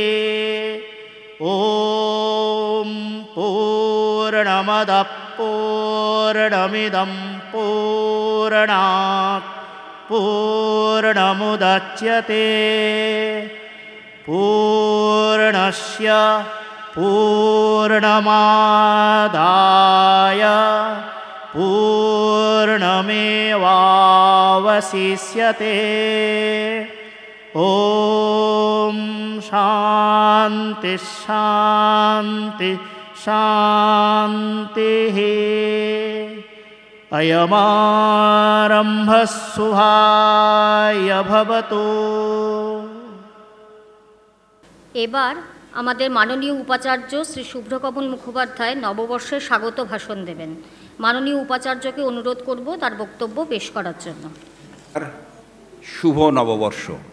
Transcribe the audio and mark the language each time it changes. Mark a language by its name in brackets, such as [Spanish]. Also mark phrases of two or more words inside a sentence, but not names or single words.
[Sanskrit] ॐ पूर्णमदः पूर्णमिदं पूर्णात् पूर्णमुदच्यते पूर्णस्य पूर्णमादाय पूर्णमेवावशिष्यते। ॐ शान्ति शान्ति शान्तिः अयमारम्भः शुभाय भवतु। [Bangla] এবার আমাদের মাননীয় উপাচার্য শ্রী শুভ্রকমল মুখোপাধ্যায় নববর্ষের স্বাগত ভাষণ দেবেন। মাননীয় উপাচার্যকে অনুরোধ করব তার বক্তব্য পেশ করার জন্য। শুভ নববর্ষ।